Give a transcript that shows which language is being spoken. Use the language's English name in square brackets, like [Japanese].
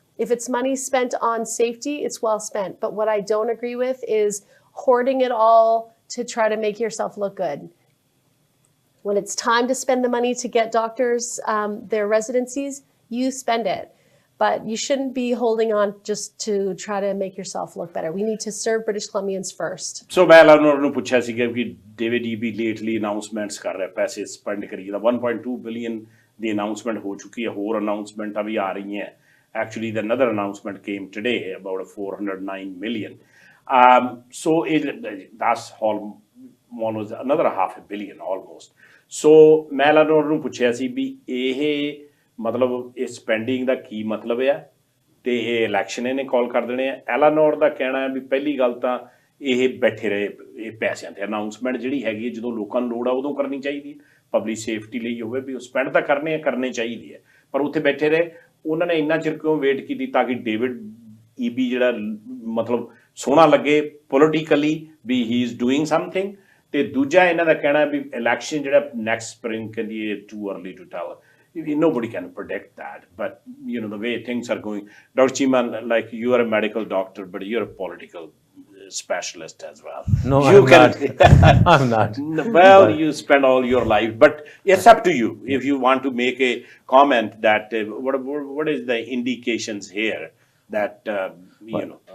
[English] If it's money spent on safety, it's well spent. But what I don't agree with is hoarding it all to try to make yourself look good. When it's time to spend the money to get doctors their residencies, you spend it. But you shouldn't be holding on just to try to make yourself look better. We need to serve British Columbians first. [Punjabi] So मैं Elenore ਨੂੰ ਪੁੱਛਿਆ ਸੀ ਕਿ David Eby lately announcements ਕਰ ਰਿਹਾ ਪੈਸੇ spend ਕਰੀ ਦਾ 1.2 billion ਦੀ announcement ਹੋ ਚੁੱਕੀ ਹੈ ਹੋਰ ਅਨਾਉਂਸਮੈਂਟਾਂ ਵੀ ਆ ਰਹੀਆਂ [English] actually the another announcement came today about 409 million so that's almost another half a billion almost so [Punjabi] ਮੈਂ Elenore ਨੂੰ ਪੁੱਛਿਆ ਸੀ ਵੀ ਇਹ ਮਤਲਬ ਇਹ ਸਪੈਂਡਿੰਗ ਦਾ ਕੀ ਮਤਲਬ ਆ ਤੇ ਇਹ ਇਲੈਕਸ਼ਨ ਇਹਨੇ ਕਾਲ ਕਰ ਦੇਣੇ ਆ Elenore ਦਾ ਕਹਿਣਾ ਹੈ ਵੀ ਪਹਿਲੀ ਗੱਲ ਤਾਂ ਇਹ ਬੈਠੇ ਰਹੇ ਇਹ ਪੈਸਿਆਂ ਤੇ ਅਨਾਉਂਸਮੈਂਟ ਜਿਹੜੀ ਹੈਗੀ ਜਦੋਂ ਲੋਕਾਂ ਨੂੰ ਲੋੜ ਆ ਉਦੋਂ ਕਰਨੀ ਚਾਹੀਦੀ ਹੈ ਪਬਲਿਕ ਸੇਫਟੀ ਲਈ ਹੋਵੇ ਵੀ ਉਹ ਸਪੈਂਡ ਤਾਂ ਕਰਨੇ ਚਾਹੀਦੀ ਹੈ ਪਰ ਉੱਥੇ ਬੈਠੇ ਰਹੇ ਉਹਨਾਂ ਨੇ ਇੰਨਾ ਚਿਰ ਕਿਉਂ ਵੇਟ ਕੀਤੀ ਤਾਂ ਕਿ ਡੇਵਿਡ ਈਬੀ ਜਿਹੜਾ ਮਤਲਬ ਸੋਹਣਾ ਲੱਗੇ politically we [English] he is doing something [Punjabi] ਤੇ ਦੂਜਾ ਇਹਨਾਂ ਦਾ ਕਹਿਣਾ ਵੀ ਇਲੈਕਸ਼ਨ ਜਿਹੜਾ ਨੈਕਸਟ ਸਪ੍ਰਿੰਗ ਕਹਿੰਦੀ ਇਹ [English] Too early to tell nobody can predict that but you know the way things are going Dr. Cheema like you are a medical doctor but you're a political specialist as well no I'm not well you spend all your life but it's up to you if you want to make a comment that what is the indications here that you know